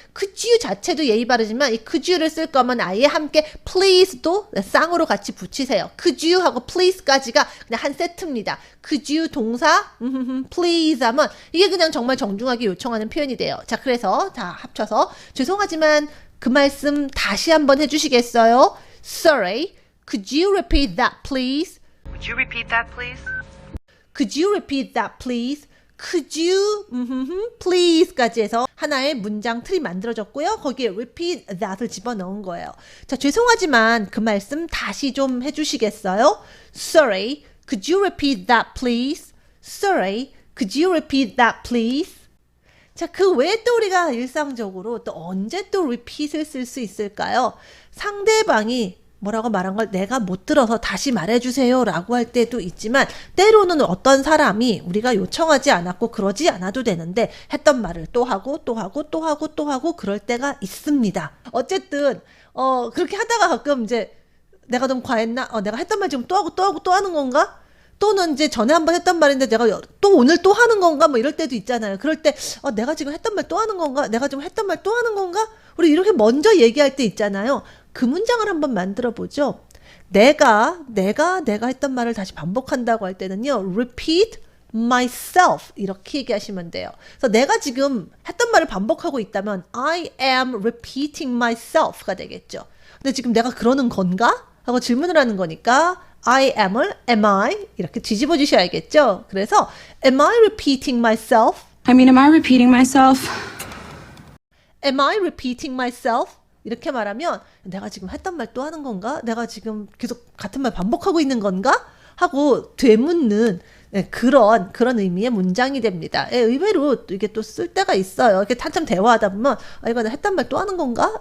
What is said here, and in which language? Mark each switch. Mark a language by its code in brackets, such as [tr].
[ko] could you 자체도 예의 바르지만 이 could you를 쓸 거면 아예 함께 please도 쌍으로 같이 붙이세요. could you 하고 please까지가 그냥 한 세트입니다. could you 동사 please 하면 이게 그냥 정말 정중하게 요청하는 표현이 돼요. 자, 그래서 다 합쳐서 죄송하지만 그 말씀 다시 한번 해주시겠어요? [en] Sorry, could you repeat that please? Would you repeat that, please? Could you repeat that please? [ko] Could you please까지 해서 하나의 문장 틀이 만들어졌고요. 거기에 repeat that을 집어넣은 거예요. 자, 죄송하지만 그 말씀 다시 좀 해주시겠어요? [en] Sorry, could you repeat that please? Sorry, could you repeat that please? [ko] 자, 그 외에 또 우리가 일상적으로 또 언제 또 repeat을 쓸 수 있을까요? 상대방이 뭐라고 말한 걸 내가 못 들어서 다시 말해주세요 라고 할 때도 있지만 때로는 어떤 사람이 우리가 요청하지 않았고 그러지 않아도 되는데 했던 말을 또 하고 또 하고 또 하고 또 하고 그럴 때가 있습니다. 어쨌든 그렇게 하다가 가끔 이제 내가 너무 과했나? 내가 했던 말 지금 또 하고 또 하고 또 하는 건가? 또는 이제 전에 한번 했던 말인데 내가 또 오늘 또 하는 건가? 뭐 이럴 때도 있잖아요. 그럴 때 내가 지금 했던 말 또 하는 건가? 내가 지금 했던 말 또 하는 건가? 우리 이렇게 먼저 얘기할 때 있잖아요. 그 문장을 한번 만들어 보죠. 내가 했던 말을 다시 반복한다고 할 때는요. repeat myself 이렇게 얘기하시면 돼요. 그래서 내가 지금 했던 말을 반복하고 있다면 [en] I am repeating myself [ko] 가 되겠죠. 근데 지금 내가 그러는 건가? 하고 질문을 하는 거니까 I am을 am I 이렇게 뒤집어 주셔야겠죠. 그래서 [en] am I repeating myself? am I repeating myself? Am I repeating myself? [ko] 이렇게 말하면 내가 지금 했던 말 또 하는 건가? 내가 지금 계속 같은 말 반복하고 있는 건가? 하고 되묻는 그런 의미의 문장이 됩니다. 의외로 이게 또 쓸 때가 있어요. 이렇게 한참 대화하다 보면 이거 내가 했던 말 또 하는 건가?